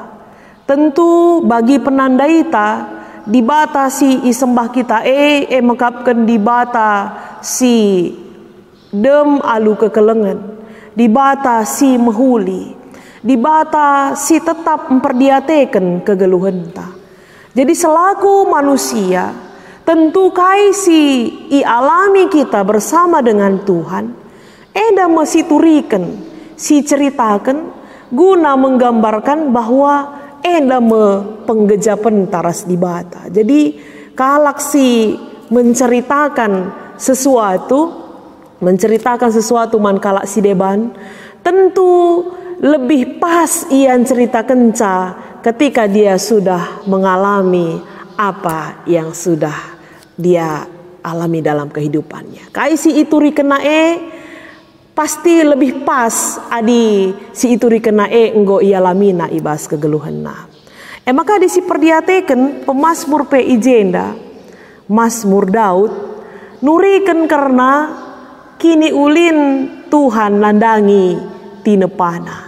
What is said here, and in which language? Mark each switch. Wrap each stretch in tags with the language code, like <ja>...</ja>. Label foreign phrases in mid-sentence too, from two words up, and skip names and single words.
<btx>Tentu bagi penandaita dibatasi isembah kita mengkapkan dibata si dem alu kekelengan, dibata si mehuli, dibata si tetap memperdiatekan kegeluhan ta.</btx> <id>Jadi selaku manusia tentu</id> <btx>kai si i alami kita</btx> <id>bersama dengan Tuhan</id> <btx>eda mesti turiken si ceritakan</btx> <id>guna menggambarkan bahwa</id> <btx>enda penggejapan taras dibata.</btx> <id>Jadi kalak si menceritakan sesuatu</id> <btx>man kalak si deban,</btx> <id>tentu lebih pas ia cerita kenca ketika dia sudah mengalami apa yang sudah dia alami dalam kehidupannya.</id> <btx>Kai si itu rikena pasti lebih pas adi si itu rikena enggo ia lamina ibas kegeluhanna. Maka disi perdiateken pemazmur PI Jenda, Mazmur Daud, nuriken karena kini ulin Tuhan nandangi tinepana.</btx>